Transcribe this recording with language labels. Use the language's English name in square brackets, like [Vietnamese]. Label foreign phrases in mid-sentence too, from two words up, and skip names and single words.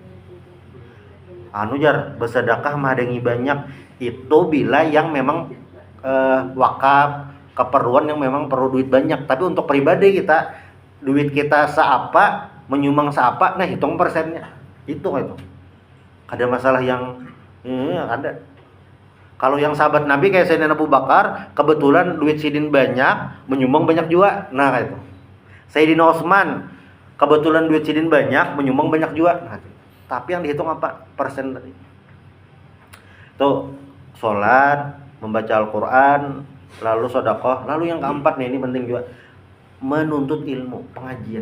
[Banjar] Jar bersedekah mah ada yang banyak itu bila yang memang wakaf, keperluan yang memang perlu duit banyak. [Indonesian] Tapi untuk pribadi kita, duit kita seapa, menyumbang seapa, nah hitung persennya. Itu. Ada masalah yang ada. Kalau yang sahabat Nabi kayak Sayyidina Abu Bakar, [Banjar] kebetulan duit sidin banyak, menyumbang banyak juga. Nah, kayak itu. Sayyidina Utsman, kebetulan duit sidin banyak, menyumbang banyak juga. [Indonesian] Nah, tapi yang dihitung apa? Persen tadi. Tuh, sholat, membaca Al-Quran, lalu sedekah, lalu yang keempat nih, ini penting juga, menuntut ilmu, pengajian.